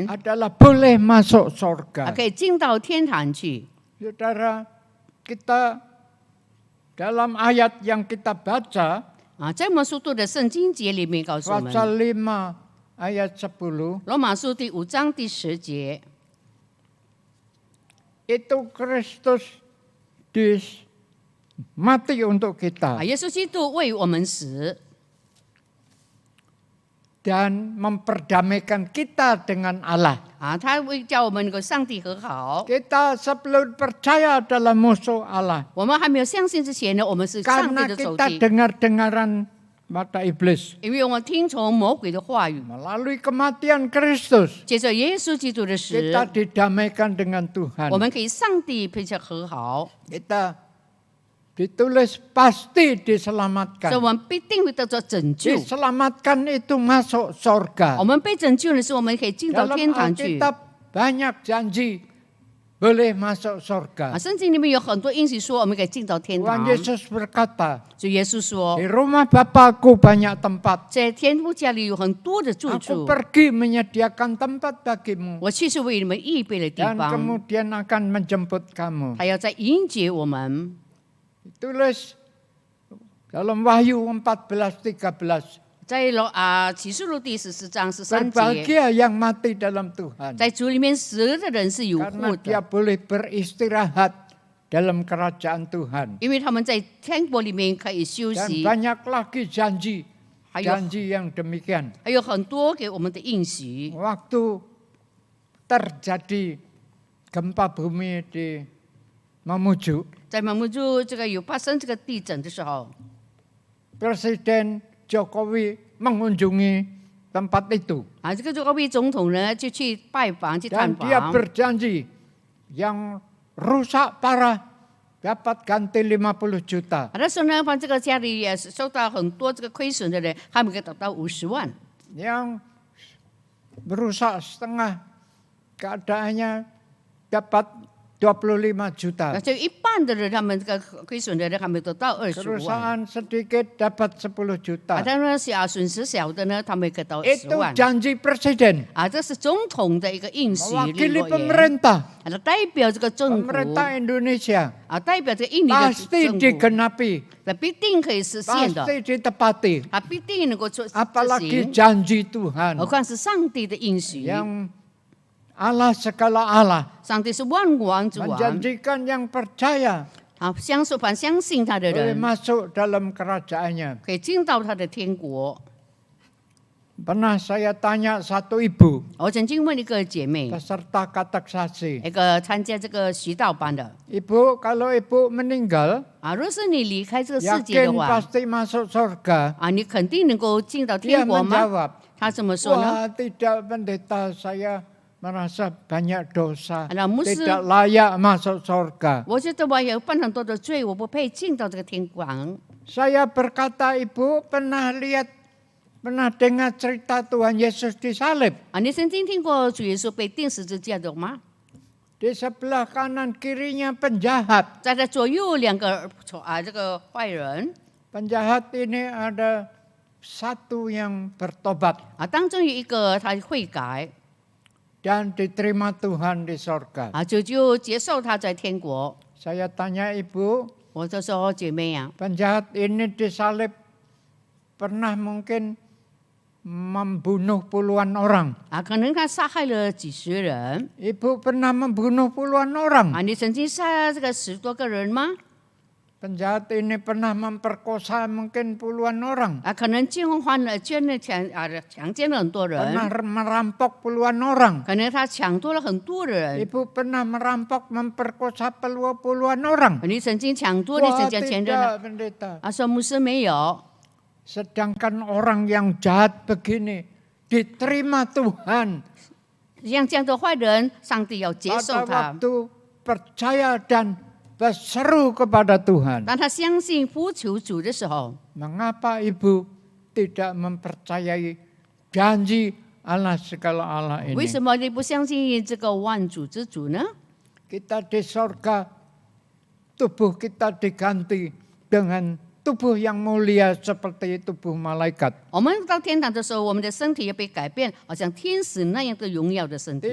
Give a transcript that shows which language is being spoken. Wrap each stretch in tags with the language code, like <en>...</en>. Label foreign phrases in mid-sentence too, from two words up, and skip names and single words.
<id>adalah boleh masuk surga.</id> <zh>可以进到天堂去。</zh> <id>Saudara, kita dalam ayat yang kita baca,</id> <zh>在我们所读的圣经节里面告诉我们，</zh> <id>pasal 5 ayat 10,</id> <zh>罗马书第5章第10节，</zh> <id>itu Kristus mati untuk kita</id> <zh>耶稣基督为我们死，</zh> <id>dan memperdamaikan kita dengan Allah.</id> <zh>他为叫我们能够上帝和好。</zh> <id>Kita sebelum percaya adalah musuh Allah.</id> <zh>我们还没有相信之前呢，我们是上帝</zh> <id>Karena</id> <zh>的仇</zh> <id>kita</id> <zh>敌，</zh> <id>dengar-dengaran mata iblis.</id> <zh>因为我们听从魔鬼的话语，</zh> <id>Melalui kematian Kristus,</id> <zh>接着耶稣基督的死，</zh> <id>kita didamaikan dengan Tuhan.</id> <zh>我们可以上帝并且和好，</zh> <id>Kita ditulis pasti</id> <zh>所以</zh> <id>diselamatkan.</id> <zh>我们必定会得到拯救。</zh> <id>Diselamatkan itu masuk surga.</id> <zh>我们被拯救的是，我们可以进到</zh> <id>Dalam</id> <zh>天堂去。</zh> <id>Alkitab banyak janji boleh masuk surga.</id> <zh>圣经里面有很多应许说我们可以进到天</zh> <id>Tuhan</id> <zh>堂。</zh> <id>Yesus berkata,</id> <zh>所以耶稣说</zh> <id>di，rumah Bapakku banyak tempat.</id> <zh>在天父家里有很多的住</zh> <id>Aku</id> <zh>处，</zh> <id>pergi menyediakan tempat bagimu</id> <zh>我去是为你们预备的地</zh> <id>dan</id> <zh>方，</zh> <id>kemudian akan menjemput kamu.</id> <zh>他要在迎接我们。</zh> <id>Tulis dalam Wahyu 14:13.</id> <zh>在启示录第14章13节，</zh> <id>Berbahagia yang mati dalam Tuhan.</id> <zh>在主里面死的人是有</zh> <id>Karena</id> <zh>福</zh> <id>dia</id> <zh>的，</zh> <id>boleh beristirahat dalam kerajaan Tuhan.</id> <zh>因为他们在天国里面可以休</zh> <id>Dan</id> <zh>息，</zh> <id>banyak lagi janji</id> <zh>还有</zh> <id>janji yang demikian.</id> <zh>还有很多给我们的应许。</zh> <id>Waktu terjadi gempa bumi di Mamuju,</id> <zh>在马木柱这个有发生这个地震的时候，</zh> <id>Presiden Jokowi mengunjungi tempat itu.</id> <zh>这个作为总统呢就去拜访去探</zh> <id>Dan dia</id> <zh>访，</zh> <id>berjanji yang rusak parah dapat ganti 50 juta.</id> <zh>那时候呢，这个家里也受到很多这个亏损的人，他们可以得到50万。</zh> <id>Yang berusak setengah keadaannya dapat 25 juta.</id> <zh>那就一半的人，他们这个亏损的人，他们得到20万。</zh> <id>Kerusakan sedikit dapat 10 juta.</id> <zh>但是损失小的呢，他们可以得到10</zh> <id>Itu</id> <zh>万。</zh> <id>janji presiden.</id> <zh>这是总统的一个应许。</zh> <id>Mewakili pemerintah.</id> <zh>代表这个政府。</zh> <id>Pemerintah Indonesia.</id> <zh>代表这个印尼的</zh> <id>Pasti</id> <zh>政府。</zh> <id>digenapi.</id> <zh>必定可以实现的。</zh> <id>Pasti ditepati.</id> <zh>必定能够做。</zh> <id>Apalagi janji Tuhan.</id> <zh>何况是上帝的应许。</zh> <id>Yang Allah segala Allah.</id> <zh>上帝是万王之王。</zh> <id>Menjanjikan yang percaya.</id> <zh>相信他的</zh> <id>Boleh</id> <zh>人</zh> <id>masuk dalam kerajaannya.</id> <zh>可以进到他的天国。</zh> <id>Pernah saya tanya satu ibu.</id> <zh>我曾经问一个姐妹，</zh> <id>peserta kateksasi.</id> <zh>一个参加这个习道班的。</zh> <id>Ibu, kalau ibu meninggal,</id> <zh>若是你离开这个世界的</zh> <id>yakin</id> <zh>话，</zh> <id>pasti masuk surga.</id> <zh>你肯定能够进到</zh> <id>Dia</id> <zh>天国吗？</zh> <id>menjawab,</id> <zh>他怎么说呢？</zh> <id>wah tidak pendeta, saya merasa banyak dosa,</id> <zh>那牧师，</zh> <id>tidak layak masuk surga.</id> <zh>我觉得我有犯很多的罪，我不配进到这个天国。</zh> <id>Saya berkata, ibu pernah dengar cerita Tuhan Yesus disalib?</id> <zh>你曾经听过主耶稣被钉十字架的吗？</zh> <id>Di sebelah kanan kirinya penjahat.</id> <zh>在他左右两个这个坏人。</zh> <id>Penjahat ini ada satu yang bertobat.</id> <zh>当中有一个他悔改。</zh> <id>Dan diterima Tuhan di sorga.</id> <zh>就接受他在天国。</zh> <id>Saya tanya ibu,</id> <zh>我就说姐妹呀，</zh> <id>penjahat ini disalib pernah mungkin membunuh puluhan orang.</id> <zh>可能他杀害了几十人。</zh> <id>Ibu pernah membunuh puluhan orang.</id> <zh>你曾经杀这个10多个人吗？</zh> <id>Penjahat ini pernah memperkosa mungkin puluhan orang.</id> <zh>可能强奸了很多人。</zh> <id>Pernah merampok puluhan orang.</id> <zh>可能他抢夺了很多人。</zh> <id>Ibu pernah merampok memperkosa puluhan orang.</id> <zh>你曾经抢夺，你曾经前任</zh> <id>tidak, pendeta.</id> <zh>说牧师没有。</zh> <id>Sedangkan orang yang jahat begini diterima Tuhan.</id> <zh>像这样的坏人，上帝要接受</zh> <id>Pada</id> <zh>他。</zh> <id>waktu percaya dan berseru kepada Tuhan.</id> <zh>当他相信呼求主的时候，</zh> <id>Mengapa ibu tidak mempercayai janji Allah segala Allah</id> <zh>为</zh> <id>ini?</id> <zh>什么你不相信这个万主之主呢？</zh> <id>Kita di sorga, tubuh kita diganti dengan tubuh yang mulia seperti tubuh malaikat.</id> <zh>我们到天堂的时候，我们的身体也被改变，好像天使那样的荣耀的身体。</zh>